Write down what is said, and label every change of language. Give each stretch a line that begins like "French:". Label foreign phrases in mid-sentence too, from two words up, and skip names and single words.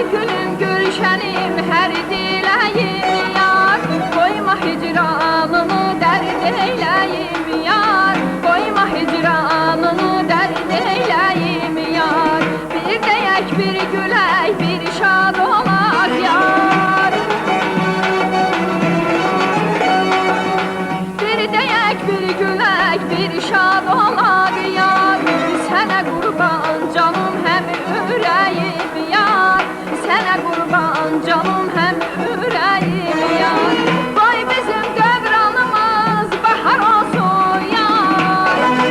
Turkish: gülüm gülşenim her dileyim yar Koyma hicranını dert eyleyim yar Koyma hicranını dert eyleyim yar
Azerbaijani: Bir deyək bir gülək bir şad olaq yar Bir deyək bir gülək bir şad olaq yar Sənə qurban canım həm ürəyim yar Sənə qurban canım həm ürəyim yar Vay bizim dövranımız bahar olsun yar